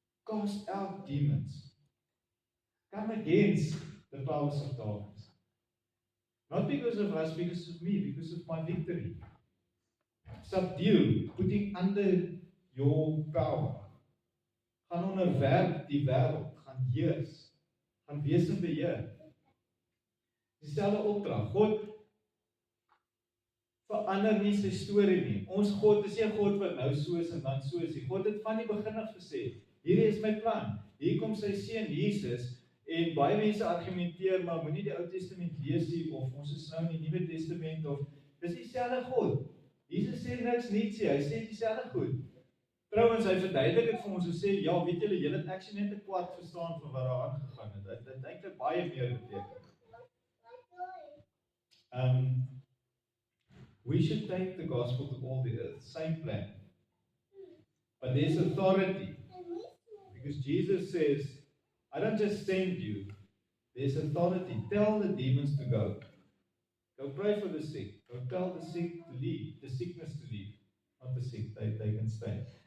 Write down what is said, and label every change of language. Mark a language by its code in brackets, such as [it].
[en] Cast out demons. Come against the powers of darkness. Not because of us, because of me, because of my victory. Subdue, putting under your power. [af] Gaan onderwerp die wêreld, gaan heers, gaan wees in beheer. Dieselfde opdrag. God verander nie sy storie nie. Ons God is nie 'n God wat nou so is en dan so is nie. God het van die begin af gesê, hierdie is my plan. Hier kom sy seun Jesus en baie mense argumenteer, maar moenie die Ou Testament lees nie of ons is nou in die Nuwe Testament of dis dieselfde God. Jesus sê niks niets nie, hy sê dieselfde goed. Trouwens, hy verduidelik dit vir ons en sê, ja, weet julle, julle het actually net 'n kwart verstaan van wat daar aangegaan het. Dit eintlik baie meer beteken. [en] We should take the gospel to all the earth, same plan. But there's authority. Because Jesus says, I don't just send you, there's authority. Tell the demons to go. Go pray for the sick. Go tell the sick to leave, the sickness to leave. Not the sick, they can stay.